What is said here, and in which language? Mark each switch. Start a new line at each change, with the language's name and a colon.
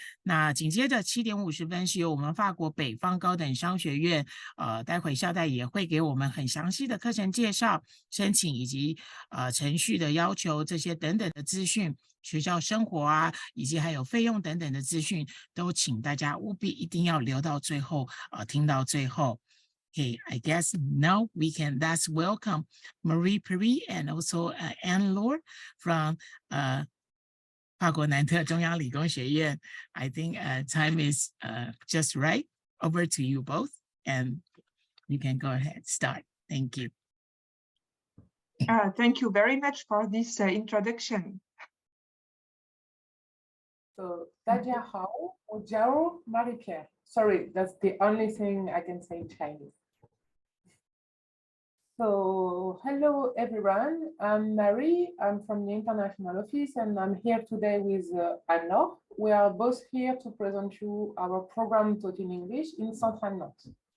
Chinese: 那紧接着7点50分是由我们法国北方高等商学院待会校代也会给我们很详细的课程介绍、申请以及程序的要求这些等等的资讯，学校生活以及还有费用等等的资讯，都请大家务必一定要留到最后听到最后。
English: Okay, I guess now let's welcome Marie Perry and also Anne Lord from 法国南特中央理工学院. I think time is just right. Over to you both, and you can go ahead, start. Thank you. Thank you very much for this introduction.
Chinese: So, 大家好，我叫 Marie-Pierre.
English: Sorry, that's the only thing I can say in Chinese. So, hello everyone, I'm Marie, I'm from the International Office, and I'm here today with Anne-Laure. We are both here to present you our program taught in English in Central Nantes.